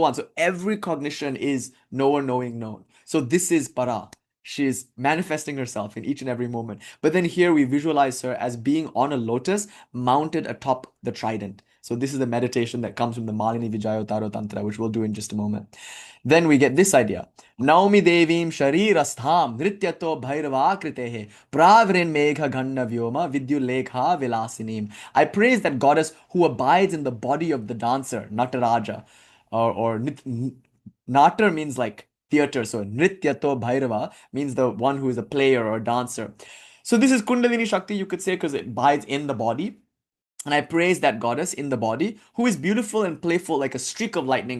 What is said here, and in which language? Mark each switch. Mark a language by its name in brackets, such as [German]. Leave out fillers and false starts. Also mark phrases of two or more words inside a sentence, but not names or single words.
[English] So every cognition is knower, knowing, known. So this is Parā. She's manifesting herself in each and every moment. But then here we visualize her as being on a lotus mounted atop the trident. So this is the meditation that comes from the Malini Vijayotaro Tantra, which we'll do in just a moment. Then we get this idea. [Sanskrit] नमामि देवीं शरीरस्थां नृत्यतो भैरवाकृतेः प्रावृण् मेघ घन व्योम विद्युल्लेखा विलासिनीम्. [English] I praise that goddess who abides in the body of the dancer, Nataraja. Natar means like theater. So [Sanskrit] नृत्यतो भैरव [English] means the one who is a player or dancer. So this is Kundalini Shakti, you could say, because it abides in the body. And I praise that goddess in the body who is beautiful and playful like a streak of lightning.